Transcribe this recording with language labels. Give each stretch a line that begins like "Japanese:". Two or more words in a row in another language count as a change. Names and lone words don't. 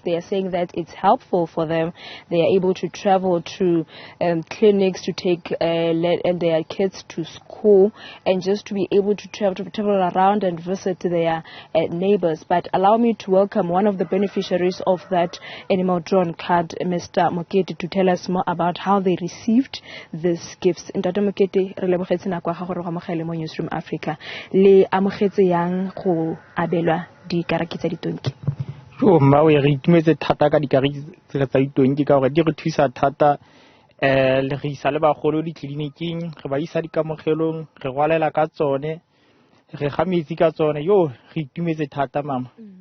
English: They are saying that it's helpful for them. They are able to travel to clinics to take their kids to school and just to be able to travel around and visit their neighbors. But allow me to welcome one of the beneficiaries of that animal-drawn cart, Mr. Mokete, to tell us more about how they received these gifts.
Tswana: Ntate Mokete, re lebogetse nako ya gago re go amogele mo Newzroom Afrika. Amogetse yang go abelwa dikaraki tsa ditonki? Mmawe re itumetse thata ka dikaraki tsa ditonki ka gore di re thusa thata le re isa le bagolo ditleliniking re ba isa dikamogelong re rwalela ka tsone re ga metsi ka tsone yo re itumetse thata mama.